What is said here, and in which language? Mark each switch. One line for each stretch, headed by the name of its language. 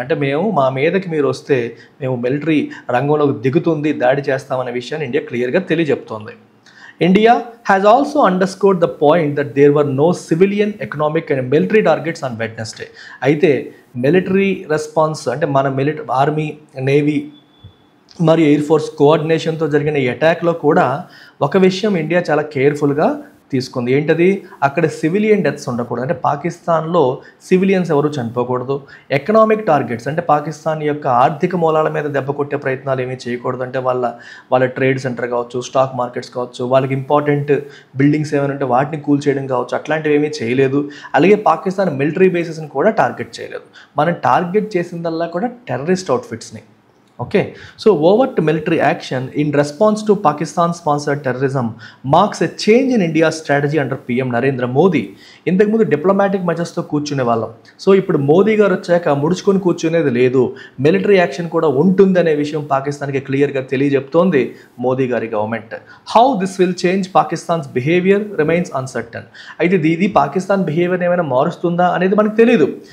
Telugu: అంటే మా మీదకి మీరు వస్తే మేము మిలిటరీ రంగంలోకి దిగుతుంది, దాడి చేస్తామనే విషయాన్ని ఇండియా క్లియర్గా తెలియజెప్తోంది.
English: India has also underscored the point that there were no civilian, economic and military targets on Wednesday.
Telugu: అయితే మిలిటరీ రెస్పాన్స్ అంటే మన ఆర్మీ, నేవీ మరియు ఎయిర్ ఫోర్స్ కోఆర్డినేషన్తో జరిగిన ఈ అటాక్లో కూడా ఒక విషయం ఇండియా చాలా కేర్ఫుల్గా తీసుకుంది. ఏంటది, అక్కడ సివిలియన్ డెత్స్ ఉండకూడదు, అంటే పాకిస్తాన్లో సివిలియన్స్ ఎవరు చనిపోకూడదు. ఎకనామిక్ టార్గెట్స్ అంటే పాకిస్తాన్ యొక్క ఆర్థిక మూలాల మీద దెబ్బ కొట్టే ప్రయత్నాలు ఏమీ చేయకూడదు. అంటే వాళ్ళ ట్రేడ్ సెంటర్ కావచ్చు, స్టాక్ మార్కెట్స్ కావచ్చు, వాళ్ళకి ఇంపార్టెంట్ బిల్డింగ్స్ ఏమైనా ఉంటే వాటిని కూల్ చేయడం కావచ్చు, అట్లాంటివి ఏమీ చేయలేదు. అలాగే పాకిస్తాన్ మిలిటరీ బేసెస్ని కూడా టార్గెట్ చేయలేదు. మనం టార్గెట్ చేసిందల్లా కూడా terrorist అవుట్ఫిట్స్ని.
English: Okay, so overt military action in response to Pakistan-sponsored terrorism marks a change in India's strategy under PM Narendra Modi.
Telugu: ఇంతకుముందు డిప్లొమాటిక్ మెజర్స్తో కూర్చునే వాళ్ళం. సో ఇప్పుడు మోదీ గారు వచ్చాక ముడుచుకొని కూర్చునేది లేదు, మిలిటరీ యాక్షన్ కూడా ఉంటుందనే విషయం పాకిస్తాన్కి క్లియర్గా తెలియజెప్తోంది మోదీ గారి government.
English: How this will change Pakistan's behaviour remains uncertain.
Telugu: అయితే ఇది పాకిస్తాన్ బిహేవియర్ ఏమైనా మారుస్తుందా అనేది మనకు తెలియదు.